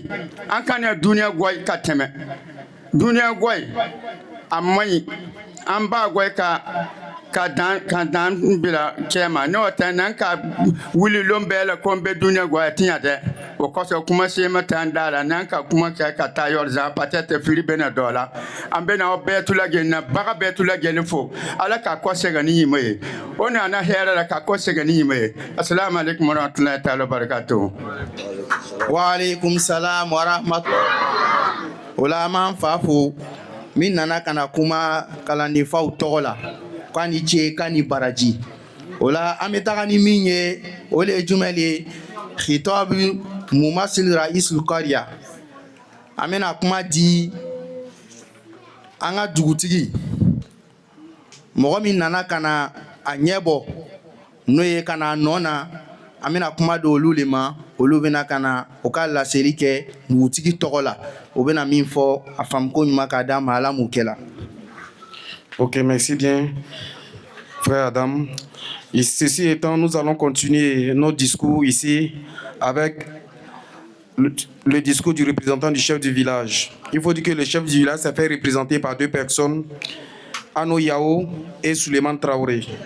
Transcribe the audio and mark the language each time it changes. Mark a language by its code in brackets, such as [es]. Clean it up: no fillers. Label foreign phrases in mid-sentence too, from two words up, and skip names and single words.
[bm] an kana duniya gɔyi ka tɛmɛ duniya gɔyi a man ɲi an b'a gɔyi ka dan bila cɛ ma n'o tɛ n'an ka wulilon bɛɛ la ko n bɛ duniya gɔyi tiɲɛ dɛ o kɔsɔn kuma sema t'an da la n'an ka kuma kɛ ka taa yɔrɔ zan peut-être fili bɛna dɔ la an bɛna aw bɛɛ tu lajɛlen na baga bɛɛ tu lajɛlen fo ala ka kɔ segin ni ɲuman ye o nana hɛrɛ la ka kɔ segin ni ɲuman ye [ar] السلام عليكم ورحمة الله تعالى وبركاته. وعليكم السلام ورحمة الله. [bm] O la an b'an fa fo min nana ka na kuma kalandenfaw tɔgɔ la k'a ni ce k'a ni baraji o la an bɛ taga ni min ye o de ye jumɛn ye [ar] خطاب ممثل رئيس القرية [bm] an bɛna kuma di an ka dugutigi mɔgɔ min nana ka na a ɲɛ bɔ n'o ye ka na nɔ na an bɛna kuma di olu de ma olu bɛna ka na o ka laseli kɛ dugutigi tɔgɔ la o bɛna min fɔ a faamuko ɲuman k'a d'a ma ala m'o kɛla. [fr] Ok, merci bien, frère Adam. Et ceci étant, nous allons continuer notre discours ici avec le discours du représentant du chef du village. Il faut dire que le chef du village s'est fait représenter par deux personnes, Ano Yao et Suleiman Traoré.